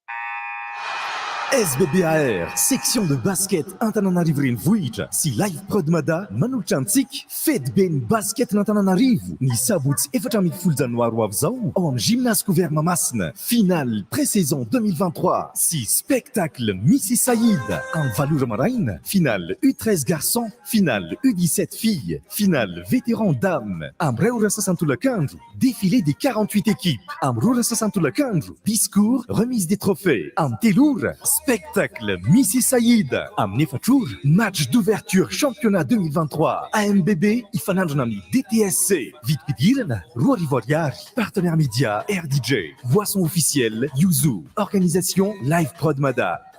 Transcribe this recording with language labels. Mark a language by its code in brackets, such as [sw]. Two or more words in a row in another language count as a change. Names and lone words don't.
[mg] SBBAR, [fr] section de basket [mg] Antananarivo renivohitra sy live prod mada manolotra antsika fety be ny basket n'Antananarivo ny sabotsy 14 janoary ho avy zao ao amin'ny [fr] gymnase couvert Mamasina finale pré-saison 2023 [mg] sy spectacle Missy Saïd amin'ny valora maraina finale U13 [fr] garçons finale U17 filles finale vétéran dames [mg] amin'ny 2 ora sasantolakandro [fr] défilé des 48 équipes [mg] amin'ny 2 ora sasantolakandro [fr] discours remise des trophées [mg] amin'ny 3 ora spectacle Missy Saïd amin'ny 4 ora [fr] match d'ouverture championnat 2023 AMBB [mg] ifanandrona amin'ny DTSC vidim-pidirana 2 arivo ariary [fr] partenaire média RDJ boisson officielle Yuzu organisation [mg] live prod mada